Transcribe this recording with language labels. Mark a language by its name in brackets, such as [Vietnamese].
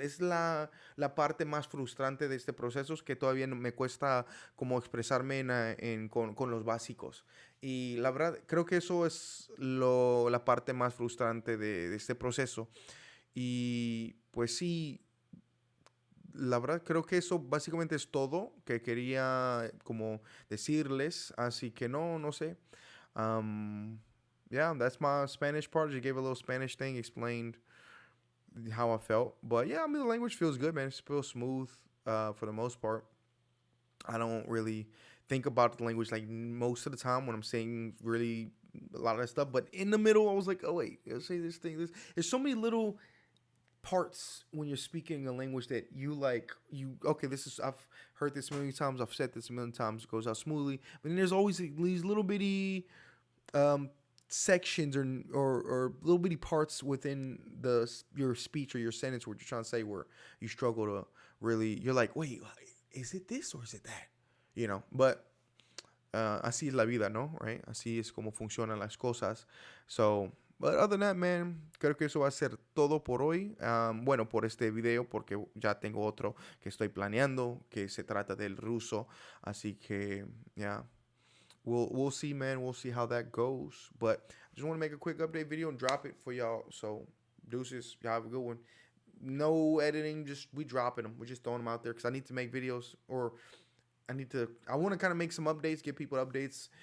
[Spanish] Es la parte más frustrante de este proceso, es que todavía me cuesta como expresarme con los básicos. Y la verdad, creo que eso es la parte más frustrante de este proceso. Y pues sí, la verdad creo que eso básicamente es todo que quería como decirles. Así que no sé. [English] Um, yeah, that's my Spanish part. Just gave a little Spanish thing, explained how I felt. But yeah, I mean, the language feels good, man. It feels smooth for the most part. I don't really think about the language like most of the time when I'm saying really a lot of that stuff. But in the middle, I was like, oh, wait, let's say this thing. There's so many little parts when you're speaking a language that okay, this is, I've heard this a million times, I've said this a million times, it goes out smoothly, but then there's always these little bitty um sections or little bitty parts within your speech or your sentence what you're trying to say where you struggle to really, you're like, wait, is it this or is it that, but [Spanish] así es la vida, ¿no? [English] Right? [Spanish] Así es como funcionan las cosas. [English] So, but other than that, man, [Spanish] creo que eso va a ser todo por hoy. Bueno, por este video, porque ya tengo otro que estoy planeando, que se trata del ruso. Así que, [English] yeah. We'll see, man. We'll see how that goes. But I just want to make a quick update video and drop it for y'all. So, deuces, y'all have a good one. No editing, just we dropping them. We're just throwing them out there because I need to make videos, or I want to kind of make some updates, give people updates.